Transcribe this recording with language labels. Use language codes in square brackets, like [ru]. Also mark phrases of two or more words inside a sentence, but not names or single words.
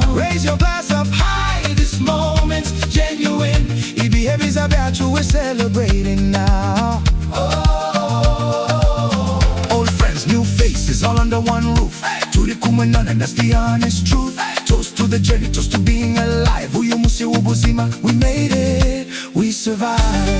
[en] Raise your glass up high, this moment's genuine. [rw] Ibihe, byiza, yacu, [en] we're celebrating now. Old friends, new faces, all under one roof. [rw] Turi, hano, [en] and that's the honest truth. Toast to the journey, toast to being alive. [rw] Uyu munsi w'ubuzima, [en] we made it, we survived.